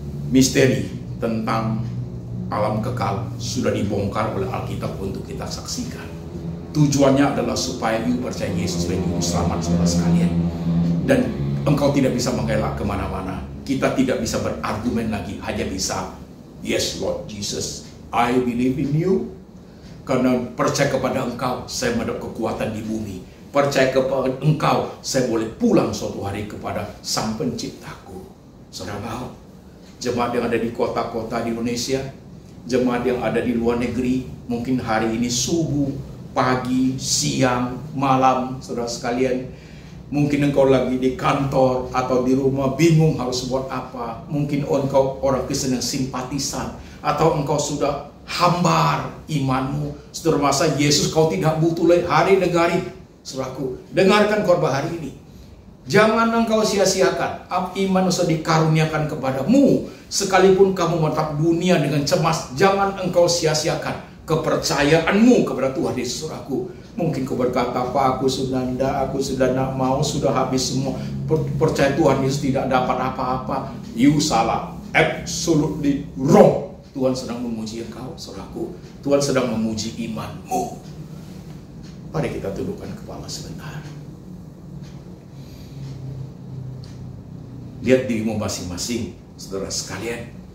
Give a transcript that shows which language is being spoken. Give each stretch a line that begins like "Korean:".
Indonesian: Misteri tentang alam kekal sudah dibongkar oleh Alkitab untuk kita saksikan. Tujuannya adalah supaya you percaya Yesus sebagai juru selamat, saudara sekalian. Dan engkau tidak bisa mengelak kemana-mana. Kita tidak bisa berargumen lagi. Hanya bisa,
English: yes Lord Jesus, I believe in you.
Indonesian: Karena percaya kepada engkau, saya mendapat kekuatan di bumi. Percaya kepada engkau, saya boleh pulang suatu hari kepada Sang Penciptaku. Saudara mau? Jemaat yang ada di kota-kota di Indonesia, jemaat yang ada di luar negeri, mungkin hari ini subuh, pagi, siang, malam, saudara sekalian. Mungkin engkau lagi di kantor atau di rumah bingung harus buat apa. Mungkin engkau orang Kristen yang simpatisan, atau engkau sudah hambar imanmu. Saudara, masa Yesus kau tidak butuh lagi hari negari. Saudaraku, dengarkan khotbah hari ini. Jangan engkau sia-siakan iman yang dikaruniakan kepadamu. Sekalipun kamu menatap dunia dengan cemas, jangan engkau sia-siakan kepercayaanmu kepada Tuhan Yesus, saudaraku. Mungkin kau berkata, Pak, aku sudah tidak mau, sudah habis semua. Percaya Tuhan Yesus tidak dapat apa-apa.
English: You
Indonesian: salah,
English: absolutely wrong.
Indonesian: Tuhan sedang memuji engkau, saudaraku. Tuhan sedang memuji imanmu. Mari kita tundukkan kepala sebentar. Lihat dirimu masing-masing, saudara sekalian.